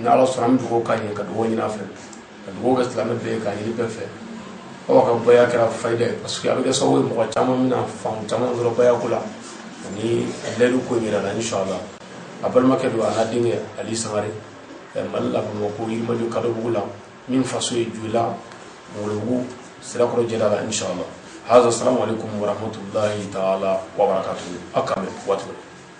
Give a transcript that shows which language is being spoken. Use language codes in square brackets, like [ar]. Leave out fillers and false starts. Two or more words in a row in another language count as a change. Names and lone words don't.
[bm] ala sɔnna an bɛ dugawu k'a ɲɛ ka dugawu ɲini a fɛ ka dugawu kɛ silamɛ bɛɛ ye k'a ɲini bɛɛ fɛ awa ka baya kɛra fayida ye [fr] parce que [bm] a bɛ kɛ sababu ye mɔgɔ caman bɛna faamu caman sɔrɔ bayako la ani lɛdu ko yɛrɛ la inshallah a balimakɛ don a n'a denkɛ ali sangare mali la bamakɔ yirimajɔ kadɔbugu la min faso ye joyila mɔgɔlɔbugu sirakɔrɔ jɛda la inshallah [ar] هذا السلام عليكم ورحمة الله تعالى وبركاته أكمل واتو